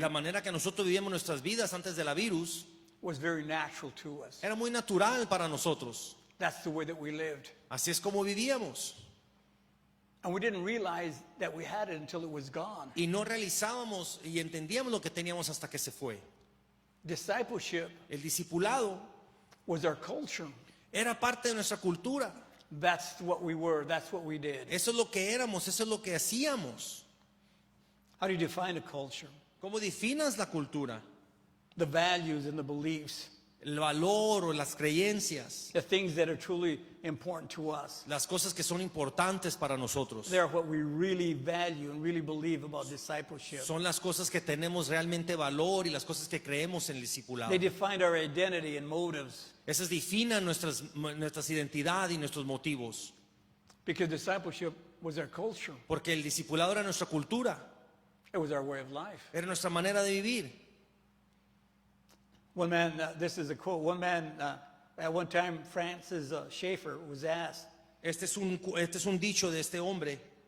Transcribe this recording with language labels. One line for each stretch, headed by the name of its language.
Spanish: La manera que nosotros vivíamos nuestras vidas antes de la virus
English: was very natural to us.
Spanish: era muy natural para nosotros.
English: That's the way that we lived.
Spanish: Así es como vivíamos.
English: And we didn't realize that we had it until it was gone.
Spanish: Y no realizábamos y entendíamos lo que teníamos hasta que se fue.
English: Discipleship
Spanish: El discipulado
English: was our culture.
Spanish: era parte de nuestra cultura.
English: That's what we were. That's what we did.
Spanish: Eso es lo que éramos, eso es lo que hacíamos.
English: How do you define a culture?
Spanish: ¿Cómo definas la cultura?
English: The values and the beliefs,
Spanish: El valor o las creencias,
English: the things that are truly important to us.
Spanish: las cosas que son importantes para nosotros.
English: They're what we really value and really believe about discipleship.
Spanish: Son las cosas que tenemos realmente valor y las cosas que creemos en el discipulado.
English: They define our identity and motives,
Spanish: Esas definen nuestras identidad y nuestros motivos.
English: because discipleship was our culture.
Spanish: Porque el discipulado era nuestra cultura,
English: It was our way of life.
Spanish: era nuestra manera de vivir.
English: One man, this is a quote, one man, at one time, Francis Schaeffer was asked,
Spanish: Este es un dicho de este hombre.